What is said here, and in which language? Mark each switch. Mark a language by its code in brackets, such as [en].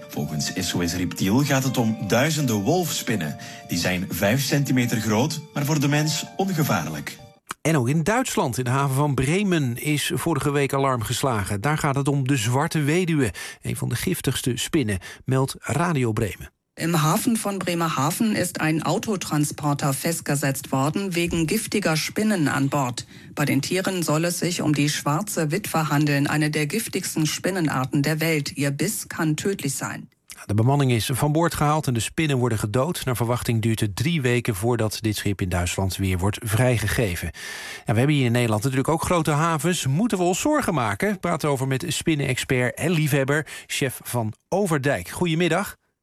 [nl] Volgens SOS Reptiel gaat het om duizenden wolfspinnen. Die zijn 5 centimeter groot, maar voor de mens ongevaarlijk. En ook in Duitsland, in de haven van Bremen, is vorige week alarm geslagen. Daar gaat het om de zwarte weduwe, een van de giftigste spinnen, meldt Radio Bremen. [de] Im Hafen von Bremerhaven ist ein Autotransporter festgesetzt worden wegen giftiger Spinnen an Bord. Bei den Tieren soll es sich um die schwarze Witwe handeln, eine der giftigsten Spinnenarten der Welt. Ihr Biss kann tödlich sein. [nl] De bemanning is van boord gehaald en de spinnen worden gedood. Naar verwachting duurt het 3 weken voordat dit schip in Duitsland weer wordt vrijgegeven. En we hebben hier in Nederland natuurlijk ook grote havens. Moeten we ons zorgen maken? Praat over met spinnen-expert en liefhebber, chef van Overdijk. Goedemiddag.